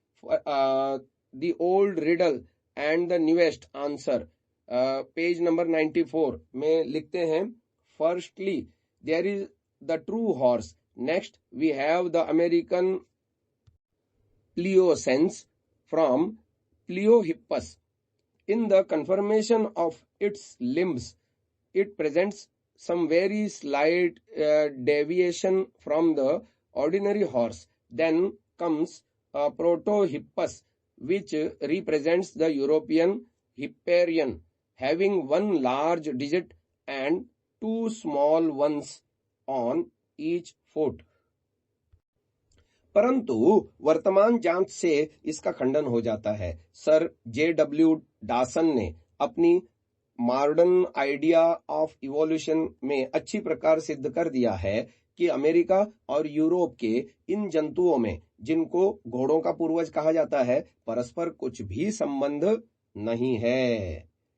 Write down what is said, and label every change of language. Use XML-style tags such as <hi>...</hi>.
<en>The old riddle and the newest answer, page number 94 में लिखते हैं, firstly there is the true horse, next we have the American Pliocene from Pliohippus. In the conformation of its limbs, it presents some very slight deviation from the ordinary horse. Then comes Protohippus, which represents the European Hipparion, having one large digit and 2 small ones on each foot.</en> <hi>परंतु वर्तमान जांच से इसका खंडन हो जाता है। Sir J.W. Dawson ने अपनी मॉडर्न आइडिया ऑफ इवोल्यूशन में अच्छी प्रकार सिद्ध कर दिया है कि अमेरिका और यूरोप के इन जंतुओं में, जिनको घोड़ों का पूर्वज कहा जाता है, परस्पर कुछ भी संबंध नहीं है।</hi>